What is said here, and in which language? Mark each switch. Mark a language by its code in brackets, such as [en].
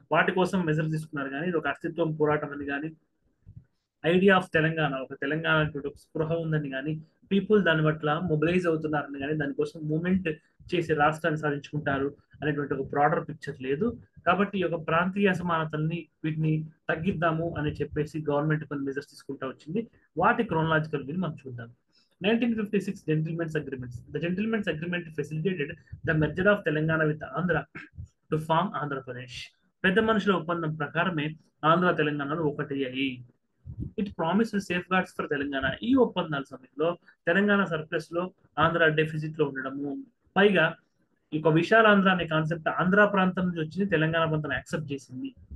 [te] వాటి కోసం మెజర్ తీసుకున్నారు. కానీ ఇది ఒక అస్తిత్వం పోరాటం అని కానీ, ఐడియా ఆఫ్ తెలంగాణ, ఒక తెలంగాణ ఒక స్పృహ ఉందని కానీ, పీపుల్ దాని పట్ల మొబిలైజ్ అవుతున్నారని కానీ, దానికోసం మూమెంట్ చేసి రాష్ట్రాన్ని సాధించుకుంటారు అనేటువంటి ఒక బ్రాడర్ పిక్చర్ లేదు. కాబట్టి ఈ యొక్క ప్రాంతీయ అసమానతల్ని వీటిని తగ్గిద్దాము అని చెప్పేసి గవర్నమెంట్ కొన్ని మెజర్స్ తీసుకుంటా వచ్చింది. వాటి క్రోనలాజికల్ వ్యూ మనం చూద్దాం. [en] 1956 Gentlemen's Agreements. The Gentlemen's Agreement facilitated the merger of Telangana with Andhra to form Andhra Pradesh. [te] పెద్ద మనుషుల ఒప్పందం ప్రకారమే ఆంధ్ర తెలంగాణలో ఒకటయ్యాయి. [en] It promise safeguards for Telangana. [te] ఈ ఒప్పందాల సమయంలో తెలంగాణ సర్ప్లస్ లో, ఆంధ్ర డెఫిసిట్ లో ఉండడము, పైగా ఈ విశాలాంధ్ర అనే కాన్సెప్ట్ ఆంధ్ర ప్రాంతం నుంచి వచ్చింది, తెలంగాణ ప్రాంతం యాక్సెప్ట్ చేసింది.